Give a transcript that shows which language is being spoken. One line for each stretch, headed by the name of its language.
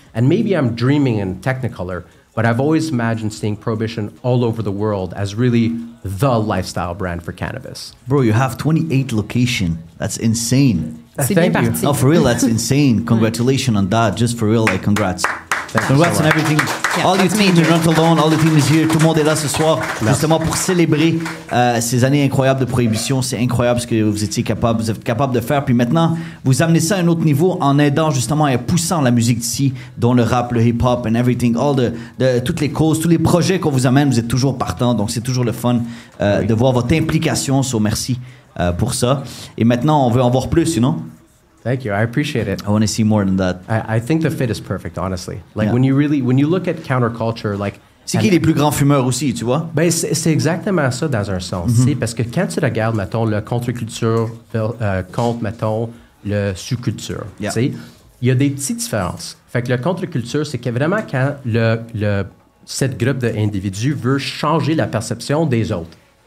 English: And maybe I'm dreaming in Technicolor, but I've always imagined seeing Prohibition all over the world as really the lifestyle brand for cannabis. Bro, you have 28 locations. That's insane.
French: C'est bien parti.
English: No, for real, that's insane. Congratulations on that. Just for real, like, congrats. Congrats on everything. Yeah, all your team, you're not alone. All the team is here.
French: Tout le monde est là ce soir, justement pour célébrer ces années incroyables de prohibition. C'est incroyable ce que vous êtes capable de faire. Puis maintenant, vous amenez ça à un autre niveau en aidant justement et poussant la musique d'ici, dont le rap, le hip-hop
English: and everything.
French: Toutes les causes, tous les projets qu'on vous amène, vous êtes toujours partant. Donc c'est toujours le fun de voir votre implication. So merci pour ça. Et maintenant, on veut en voir plus,
English: you know? Thank you. I appreciate it. I want to see more than that. I think the fit is perfect, honestly. Like when you look at counterculture, like.
French: C'est qui les plus grands fumeurs aussi, tu vois? Ben c'est exactement ça dans un sens. Parce que quand tu regardes, mettons, le contre-culture contre, mettons, le sous-culture, tu sais, il y a des petites différences. Fait que le contre-culture, c'est que vraiment quand cette groupe d'individus veut changer la perception des autres.